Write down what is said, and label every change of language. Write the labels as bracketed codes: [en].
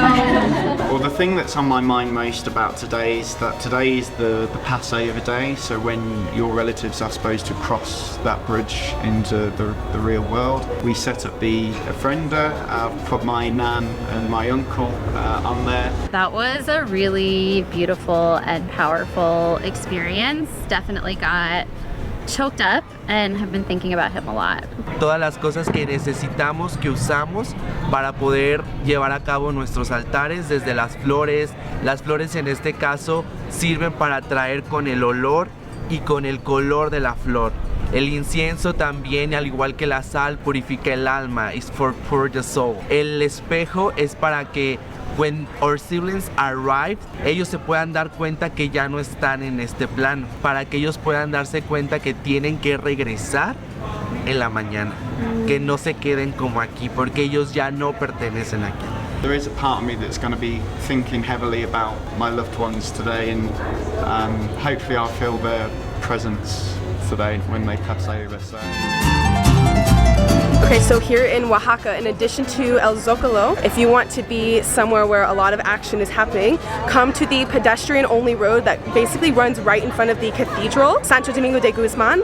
[en] Well, the thing that's on my mind most about today is that today is the Passover day, so when your relatives are supposed to cross that bridge into the real world. We set up the ofrenda, put my nan and my uncle on there. That was a really beautiful and powerful experience. Definitely got choked up and have been thinking about him a lot. [es] Todas las cosas que necesitamos, que usamos para poder llevar a cabo nuestros altares, desde las flores en este caso sirven para traer con el olor y con el color de la flor. El incienso también, al igual que la sal, purifica el alma, [en] is for pure the soul. [es] El espejo es para que [en] when our siblings arrive, [es] ellos se puedan dar cuenta que ya no están en este plano, para que ellos puedan darse cuenta que tienen que regresar en la mañana, que no se queden como aquí, porque ellos ya no pertenecen aquí. [en] There is a part of me that's going to be thinking heavily about my loved ones today, and hopefully I'll feel their presence today when they pass over. So. Okay, so here in Oaxaca, in addition to El Zocalo, if you want to be somewhere where a lot of action is happening, come to the pedestrian-only road that basically runs right in front of the cathedral, Santo Domingo de Guzman.